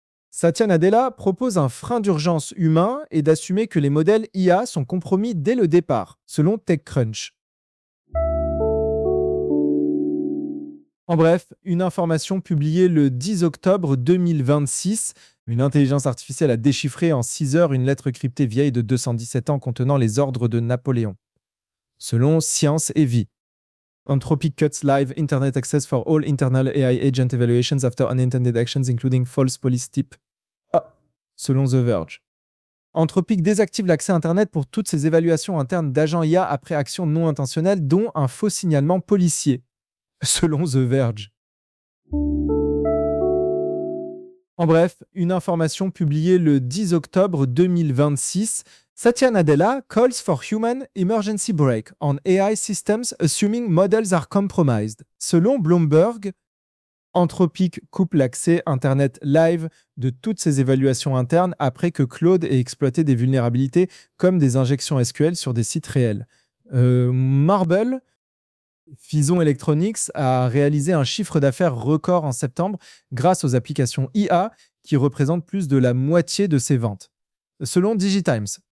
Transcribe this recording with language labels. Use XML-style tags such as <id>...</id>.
<fr>Satya Nadella propose un frein d'urgence humain et d'assumer que les modèles IA sont compromis dès le départ, selon TechCrunch. En bref, une information publiée le 10 octobre 2026. Une intelligence artificielle a déchiffré en 6 heures une lettre cryptée vieille de 217 ans contenant les ordres de Napoléon. Selon Science et Vie.</fr> <en>Anthropic cuts live internet access for all internal AI agent evaluations after unintended actions including false police tip.</en> <fr>Ah, selon The Verge. Anthropic désactive l'accès internet pour toutes ses évaluations internes d'agents IA après actions non intentionnelles, dont un faux signalement policier. Selon The Verge. En bref, une information publiée le 10 octobre 2026,</fr> <en>Satya Nadella calls for human emergency break on AI systems assuming models are compromised.</en> <fr>Selon Bloomberg, Anthropic coupe l'accès Internet live de toutes ses évaluations internes après que Claude ait exploité des vulnérabilités comme des injections SQL sur des sites réels. Marble, Fison Electronics, a réalisé un chiffre d'affaires record en septembre grâce aux applications IA qui représentent plus de la moitié de ses ventes. Selon Digitimes.</fr>